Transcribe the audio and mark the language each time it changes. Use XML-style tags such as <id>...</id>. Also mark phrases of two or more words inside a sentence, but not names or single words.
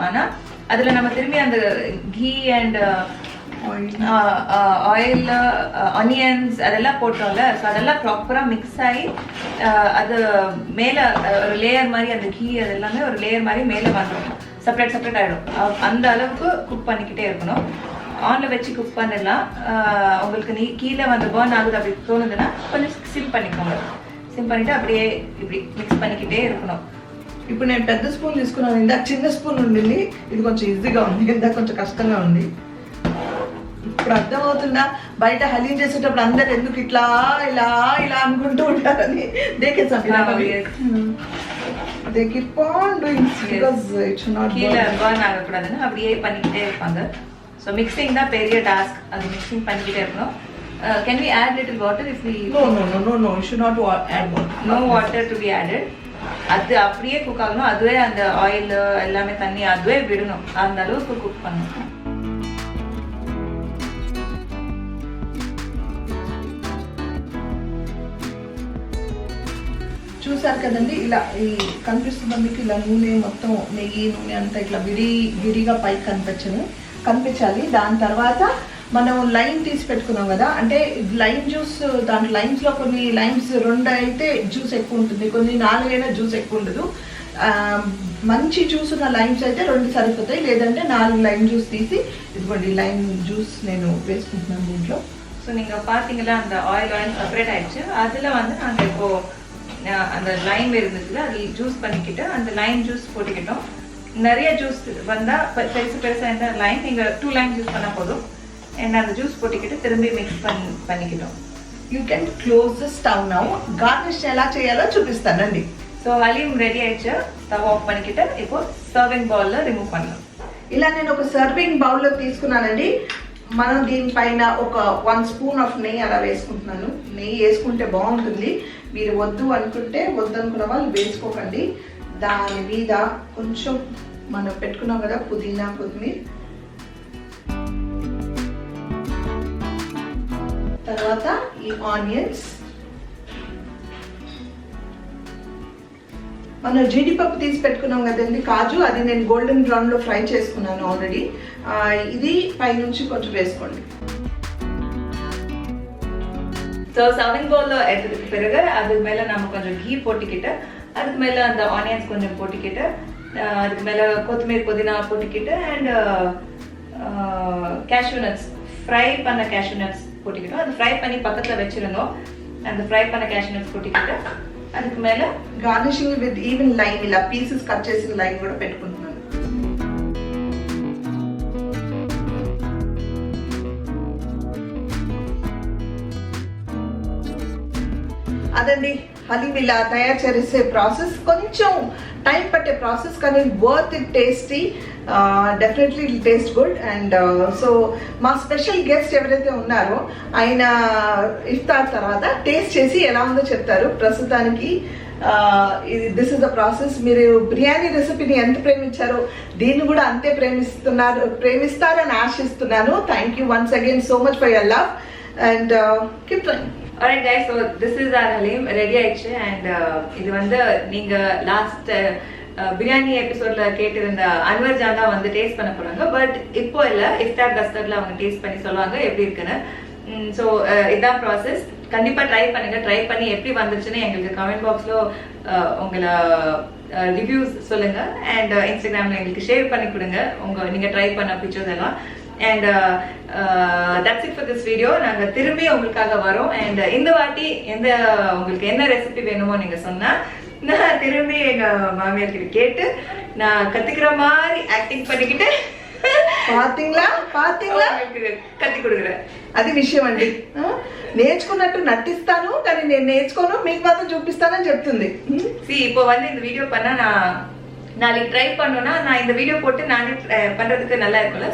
<ta>ஆனால் அதில் நம்ம திரும்பி அந்த</ta> <en>ghee and oil onions</en> <ta>அதெல்லாம் போட்டோம்ல, ஸோ அதெல்லாம் ப்ராப்பராக மிக்ஸ் ஆகி அது மேலே ஒரு லேயர் மாதிரி அந்த கீ அது எல்லாமே ஒரு லேயர் மாதிரி மேலே வந்துடும், செப்பரேட் ஆகிடும். அந்த அளவுக்கு குக் பண்ணிக்கிட்டே இருக்கணும். ஆனில் வச்சு குக் பண்ணிடலாம். உங்களுக்கு கீழே வந்து பர்ன் ஆகுது அப்படி தோணுதுன்னா கொஞ்சம் சிம் பண்ணிக்கோங்க. సిమ్ பண்ணிட்டு அப்படியே இப்படி మిక్స్ பண்ணிக்கிட்டே இருக்கணும்.</ta> <te>ఇప్పుడు నేను పెద్ద స్పూన్ తీసుకున్నాను, ఇందాక చిన్న స్పూన్ ఉండింది, ఇది కొంచెం ఈజీగా ఉంది, ఇందాక కొంచెం కష్టంగా ఉంది. ఇప్పుడు అర్థమవుతుందా బయట హలీం చేసేటప్పుడు అందరు ఎందుకు ఇట్లా ఇలా ఇలా అనుకుంటూ ఉంటారని.</te> <en>దే keep on doing because it should not</en> <ta>கீழே பர்ன் ஆகக்கூடாதுன்னு அப்படியே பண்ணிக்கிட்டே இருப்பாங்க. ஸோ மிக்சிங் தான் பெரிய டாஸ்க், அது மிக்சிங் பண்ணிக்கிட்டே இருக்கணும்.</ta> <en>Can we add little water if we... No, you should not add water. No water to be added.</en> <ta>அது அப்படியே குக் ஆகணும், அதுவே அந்த ஆயில் எல்லாமே தண்ணி அதுவே விடணும், அந்த அளவுக்கு குக் பண்ணணும்.</ta> <te>చూసారు కదండి, ఇలా ఈ కనిపిస్తుంది మీకు, ఇలా నూనె మొత్తం నెయ్యి నూనె అంతా ఇట్లా విడిగా పైకి కనిపించాలి. దాని తర్వాత మనం లైమ్ తీసి పెట్టుకున్నాం కదా, అంటే</te> <en>lime juice,</en> <te>దాంట్లో లైమ్స్లో కొన్ని లైమ్స్ 2 అయితే జ్యూస్ ఎక్కువ ఉంటుంది, కొన్ని 4 అయినా జ్యూస్ ఎక్కువ ఉండదు. మంచి జ్యూస్ ఉన్న లైమ్స్ అయితే 2 సరిపోతాయి, లేదంటే 4</te> <en>lime juice</en> <te>తీసి ఇదిగోండి</te> <en>lime juice</en> <te>నేను వేసుకుంటున్నాను దీంట్లో. సో</te> <ta>ஸோ நீங்கள் பார்த்தீங்களா அந்த ஆயில் செப்பரேட் ஆயிடுச்சு. அதில் வந்து நாங்கள் இப்போது அந்த லைம் இருந்துச்சுல அது ஜூஸ் பண்ணிக்கிட்டு அந்த</ta> <en>lime juice</en> <ta>போட்டுக்கிட்டோம். நிறைய ஜூஸ் வந்தால் பெருசாக இருந்தால் லைம் நீங்கள் 2</ta> <en>lime juice</en> <ta>பண்ணால் போதும். அண்ட் அந்த ஜூஸ் போட்டுக்கிட்டு திரும்பி மிக்ஸ் பண்ணிக்கிட்டோம்.</ta> <en>You can close the stove now.</en> <te>గార్నిష్ ఎలా చేయాలో చూపిస్తానండి.</te> <ta>సో హలీం రెడీ ఆయిடுச்சு.</ta> <en>stove off</en> <ta>பண்ணிக்கிட்டு இப்போ</ta> <en>serving bowlలో remove</en> <ta>பண்ணலாம்.</ta> <te>ఇలా నేను ఒక</te> <en>serving bowlలో</en> <te>తీసుకున్నానండి. మనం దీనిపైన ఒక 1</te> <en>spoon of</en> <te>నెయ్యి అలా వేసుకుంటున్నాను. నెయ్యి వేసుకుంటే బాగుంటుంది. మీరు వద్దు అనుకుంటే వద్దనుకున్న వాళ్ళు వేసుకోకండి. దాని మీద కొంచెం మనం పెట్టుకున్నాం కదా పుదీనా కొత్తిమీర, తర్వాత ఈ ఆనియన్స్, మనం జీడిపప్పు తీసి పెట్టుకున్నాం కదండి కాజు, అది నేను</te> <en>golden brown</en> <te>లో ఫ్రై చేసుకున్నాను ఆల్రెడీ. ఇది పైనుంచి కొంచెం వేసుకోండి.</te> <ta>ஸோ</ta> <en>serving bowlல்</en> <ta>எடுத்ததுக்கு பிறகு அதுக்கு மேலே நம்ம கொஞ்சம் கீ போட்டுக்கிட்டு அதுக்கு மேலே அந்த ஆனியன்ஸ் கொஞ்சம் போட்டுக்கிட்டு அதுக்கு மேலே கொத்தமல்லி புதினா போட்டுக்கிட்டு</ta> <en>and cashew nuts fry</en> <ta>பண்ண</ta> <en>cashew nuts</en> <ta>போட்டுக்கிட்டோம். அது ஃப்ரை பண்ணி பக்கத்தில் வச்சுருந்தோம். அந்த ஃப்ரை பண்ண</ta> <en>cashew nuts</en> <ta>போட்டுக்கிட்டு அதுக்கு மேலே</ta> <en>garnishing with even lime,</en> <te>ఇలా పీసెస్ కట్ చేసిన లైమ్ కూడా పెట్టుకుంటున్నాను. అదండి హలీం ఇలా తయారు చేసే ప్రాసెస్. కొంచెం టైం పట్టే ప్రాసెస్ కానీ</te> <en>worth it, tasty, definitely it taste good. and so</en> <te>మా</te> <en>special guest</en> <te>ఎవరైతే ఉన్నారో ఆయన ఇఫ్తార్ తర్వాత టేస్ట్ చేసి ఎలా ఉందో చెప్తారు. ప్రస్తుతానికి</te> <en>this is the process.</en> <te>మీరు బిర్యానీ రెసిపీని ఎంత ప్రేమించారో దీన్ని కూడా అంతే ప్రేమిస్తారని ఆశిస్తున్నాను.</te> <en>Thank you once again so much for your love and keep trying. Alright guys, so this is our halim ready ஆயிடுச்சு.</en> <ta>and இது வந்து நீங்க லாஸ்ட் பிரியாணி எபிசோட்ல கேட்டிருந்த அன்வர் ஜான் தான் வந்து டேஸ்ட் பண்ண போறாங்க. பட் இப்போ இல்ல, இஃப்தார் கஸ்டர்ட்ல அவங்க டேஸ்ட் பண்ணி சொல்லுவாங்க எப்படி இருக்குன்னு. ஸோ இதான் ப்ராசஸ். கண்டிப்பா ட்ரை பண்ணுங்க. ட்ரை பண்ணி எப்படி வந்துச்சுன்னு எங்களுக்கு</ta> <en>comment boxல்</en> <ta>உங்களை ரிவ்யூஸ் சொல்லுங்க. அண்ட் இன்ஸ்டாகிராம்ல எங்களுக்கு ஷேர் பண்ணி கொடுங்க நீங்க ட்ரை பண்ண பிக்சர்ஸ் எல்லாம்.</ta> <en>and that's it for this video.</en> <ta>நாங்க திரும்பி உங்களுக்காக வரோம். and இந்த வாட்டி உங்களுக்கு என்ன ரெசிபி வேணுமோ நீங்க சொன்னா நான் திரும்பி எங்க மாமியார் கிட்ட கேட்டு நான் கத்துக்கிற மாதிரி ஆக்டிங் பண்ணிக்கிட்டு పాతింగ్లా కత్తి கொடுக்குறேன்.</ta> <te>అది విషయం అండి. నేర్చుకున్నట్టు నటిస్తాను కానీ నేను నేర్చుకోను, మీకు మాత్రం చూపిస్తానని చెప్తుంది.</te> <ta>இப்போ வந்து இந்த வீடியோ பண்ணா நான் நாளைக்கு ட்ரை பண்ணோம்னா நான் இந்த வீடியோ போட்டு நானே பண்றதுக்கு நல்லா இருக்கும்ல.</ta>